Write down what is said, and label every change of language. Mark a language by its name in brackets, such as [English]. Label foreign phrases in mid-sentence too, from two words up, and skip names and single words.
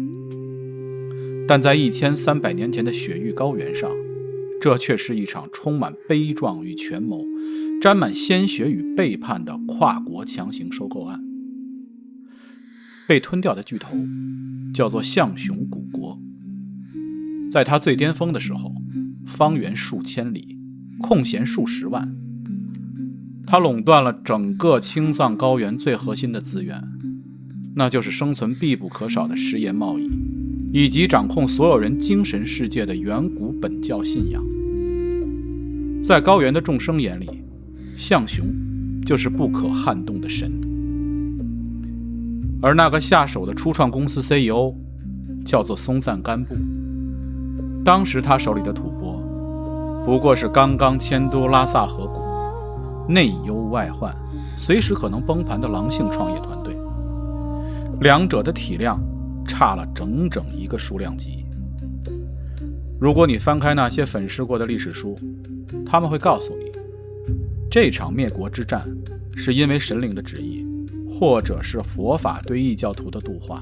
[Chinese] 但在1300年前的雪域高原上，這卻是一場充滿悲壯與權謀、沾滿鮮血與背叛的跨國強行收購案。被吞掉的巨頭叫做象雄古國，在它最巔峰的時候，方圓數千里，空閒數十萬。它壟斷了整個青藏高原最核心的資源，那就是生存必不可少的食鹽貿易，以及掌控所有人精神世界的遠古本教信仰。在高原的众生眼裡，象雄就是不可撼動的神，而那個下手的初創公司 CEO 叫做松赞干布。當時他手裡的吐蕃不過是剛剛遷都拉薩河谷，內憂外患，隨時可能崩盤的狼性創業團隊。兩者的體量差了整整一個數量級。如果你翻開那些粉飾过的歷史書，他們會告訴你，這場滅國之戰是因為神靈的旨意，或者是佛法對異教徒的度化。